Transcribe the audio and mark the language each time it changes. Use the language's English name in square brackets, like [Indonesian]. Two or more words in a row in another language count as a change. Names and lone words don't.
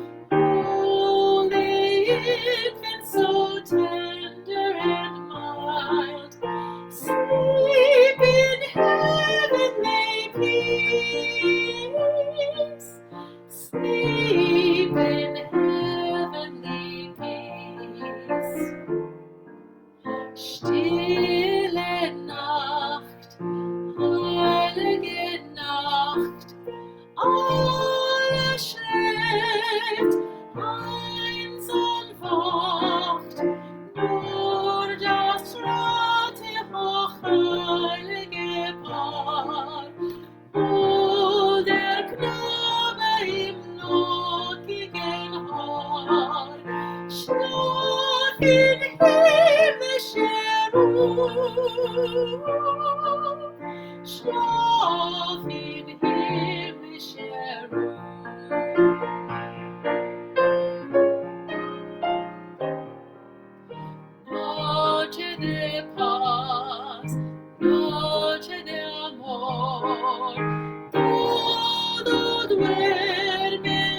[English] holy infant, so tender and mild, sleep in heavenly peace, sleep in heavenly peace. [German] Stille Nacht, heilige Nacht, alles schläft, einsam wacht, nur das rote hochheilige Paar, wo der Knabe im lockigen Haar schlaf in himmlischer Ruhe, schlaf in himmlischer Ruhe. [Spanish] Noche de paz, noche de amor, todo duerme